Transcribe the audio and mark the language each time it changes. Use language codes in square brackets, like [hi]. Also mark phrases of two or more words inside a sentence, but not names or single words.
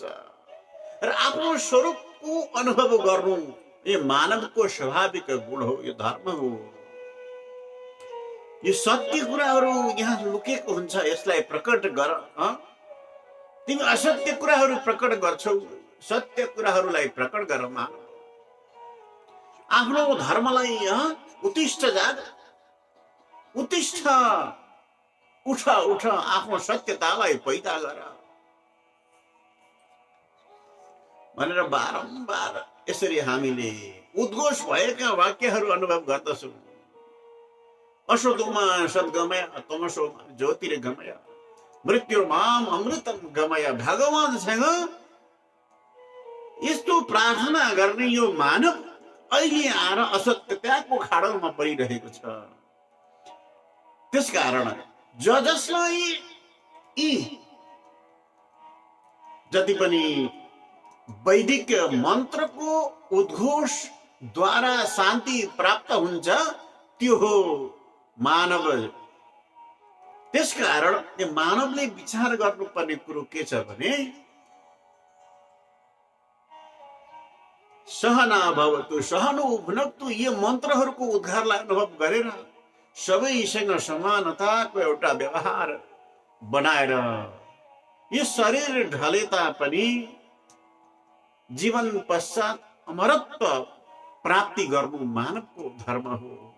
[ne] र आफ्नो स्वरूपको अनुभव गर्नु यो मानवको स्वाभाविक गुण हो, यो धर्म हो। यो सत्य कुराहरू यहाँ लुकेको हुन्छ, यसलाई प्रकट गर। तिमी असत्य कुराहरू प्रकट गर्छौ, सत्य कुराहरूलाई प्रकट गर। मानव आफ्नो धर्मलाई उत्तिष्ठ जाग, उत्तिष्ठ, उठ, आफ्नो सत्यतालाई पैदा गर भनेर बारम्बार यसरी हामीले उद्घोष भएका वाक्यहरू अनुभव गर्दछौँ। [sa] असोमा सद्गमय, तमसोमा ज्योतिर्गमय, मृत्युर्माम अमृतम गमय। [ne] भगवानसँग यस्तो प्रार्थना गर्ने यो मानव अहिले आएर असत्यताको खाडलमा परिरहेको छ। त्यसकारण जसलाई यी जति पनि वैदिक मन्त्रको उद्घोष द्वारा शान्ति प्राप्त हुन्छ, त्यो हो मानव। त्यसकारण यो मानवले विचार गर्नुपर्ने कुरो के छ भने [sa] सहना भवतु सहनो भुनक्तु। [ne] यो मन्त्रहरूको उद्धारलाई अनुभव गरेर सबैसँग समानताको एउटा व्यवहार बनाएर यो शरीर ढले तापनि जीवन पश्चात अमरत्व प्राप्ति गर्नु मानवको धर्म हो।